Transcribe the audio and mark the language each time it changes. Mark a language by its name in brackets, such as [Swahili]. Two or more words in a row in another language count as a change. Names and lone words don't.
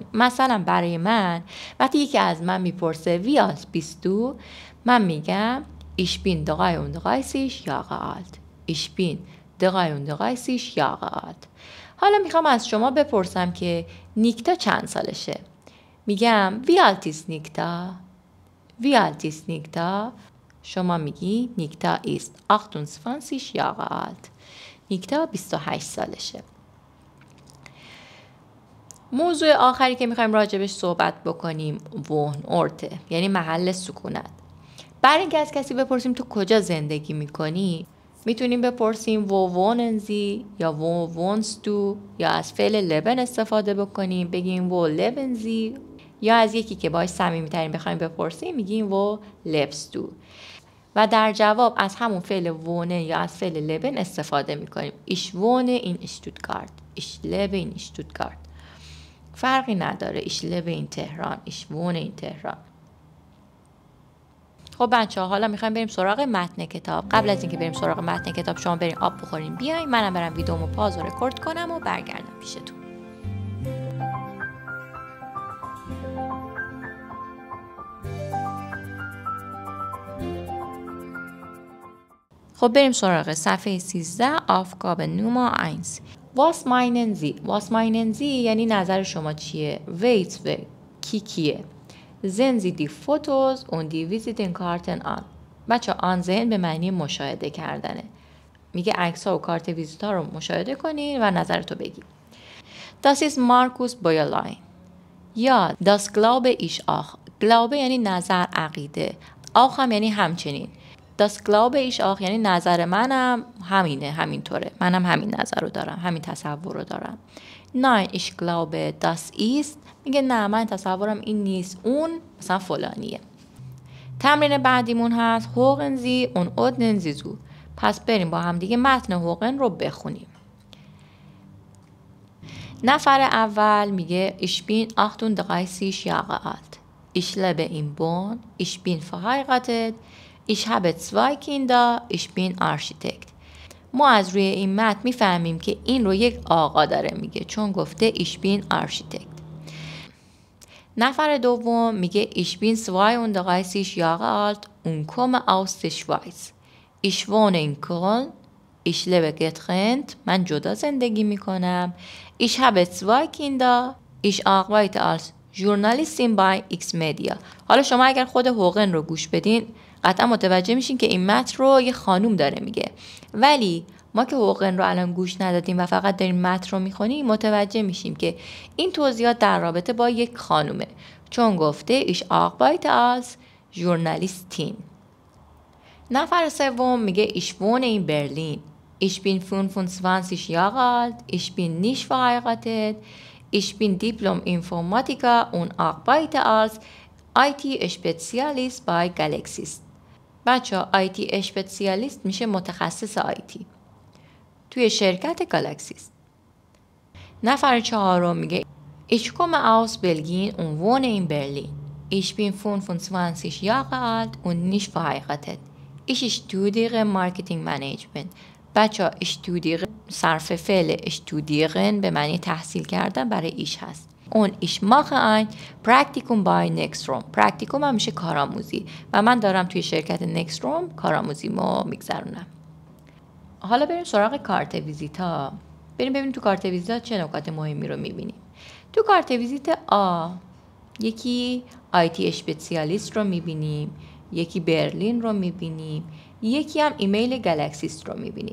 [Persian] مثلا برای من وقتی یکی از من میپرسه [German] Wie alt [Persian] 22 من میگم [German] Ich bin 33 Jahre alt. Ich bin 33 Jahre alt. [Persian] حالا میخوام از شما بپرسم که نیکتا چند سالشه؟ [German] میگم Wie alt ist Nikta? Wie alt ist Nikta? [Persian] شما میگی [German] نیکتا ist 28 Jahre alt. [Persian] نیکتا 28 سالشه. موضوع آخری که میخوایم راجبش صحبت بکنیم Wohnort، یعنی محل سکونت. برای اینکه از کسی بپرسیم تو کجا زندگی میکنی میتونیم بپرسیم [German] wo wohnen Sie [Persian] یا [German] wo wohnst du [Persian] یا از فعل لبن استفاده بکنیم بگیم [German] wo leben Sie [Persian] یا از یکی که باهاش صمیمی‌ترین بخوایم بپرسیم میگیم [German] wo lebst du [Persian] و در جواب از همون فعل wohnen یا از فعل لبن استفاده میکنیم [German] ich wohne in Stuttgart ich lebe in Stuttgart [Persian] فرقی نداره [German] ich lebe in تهران ich wohne in تهران. [Persian] خب بچه ها حالا میخوایم بریم سراغ متن کتاب. قبل از اینکه بریم سراغ متن کتاب شما بریم آب بخورین بیاین، منم برم ویدیومو پاز و رکورد کنم و برگردم پیشتون. خب بریم سراغ صفحه 13 [German] Aufgabe Nummer 1. Was meinen Sie? Was meinen Sie [Persian] یعنی نظر شما چیه؟ Wait کیه؟ [German] Sehen Sie die Fotos und die Visitenkarten an. [Persian] بچه آن ذهن به معنی مشاهده کردنه. میگه عکس ها و کارت ویزیت ها رو مشاهده کنین و نظرتو بگی. [German] Das ist Markus Bäuerlein. Ja, das glaube ich auch. Glaube [Persian] یعنی نظر، عقیده. auch هم یعنی همچنین. [German] Das glaube ich auch [Persian] یعنی نظر منم همینه، همینطوره. منم همین نظر رو دارم، همین تصور رو دارم. [German] Nein, ich glaube, das ist. [Persian] میگه نه من تصورم این نیست، اون مثلا فلانیه. تمرین بعدیمون هست [German] Hören Sie und ordnen Sie zu. [Persian] پس بریم با هم دیگه متن هوغن رو بخونیم. نفر اول میگه [German] Ich bin 38 Jahre alt. Ich lebe in Bonn. Ich bin verheiratet. Ich habe 2 Kinder. Ich bin Architekt. [Persian] ما از روی این متن میفهمیم که این رو یک آقا داره میگه چون گفته [German] Ich bin Architekt. [Persian] نفر دوم میگه [German] Ich bin 32 Jahre alt und komme aus der Schweiz. Ich wohne in Köln. Ich lebe getrennt. [Persian] من جدا زندگی میکنم. [German] Ich habe 2 Kinder. Ich arbeite als Journalistin bei X-Media. [Persian] حالا شما اگر خود هوغن رو گوش بدین قطعا متوجه میشین که این متن رو یه خانوم داره میگه، ولی ما که هوغن رو الان گوش ندادیم و فقط داریم متن رو میخونیم متوجه میشیم که این توضیحات در رابطه با یک خانومه چون گفته [German] Ich arbeite als Journalistin. [Persian] نفر سوم میگه [German] Ich wohne in Berlin. Ich bin 25 Jahre alt. Ich bin nicht verheiratet. Ich bin Diplom-Informatiker und arbeite als IT-Spezialist bei Galaxis. [Persian] بچه IT-Spezialist میشه متخصص IT توی شرکت گالاکسیس. نفر چهارم میگه [German] Ich komme aus Belgien und wohne in Berlin. Ich bin 25 Jahre alt und nicht verheiratet. Ich studiere Marketing Management. [Persian] بچه studiere صرف فعل studieren به معنی تحصیل کردن برای ایش هست. [German] Und ich mache ein Praktikum bei Nextrom. [Persian] پرکتیکوم هم میشه کارآموزی و من دارم توی شرکت نکستروم کارآموزیمو میگذرونم. حالا بریم سراغ کارت ویزیتا. بریم ببینیم تو کارت ویزیتا چه نکات مهمی رو میبینیم. تو کارت ویزیت آ یکی IT اسپسیالیست رو میبینیم، یکی برلین رو میبینیم، یکی هم ایمیل گالاکسیس رو میبینیم.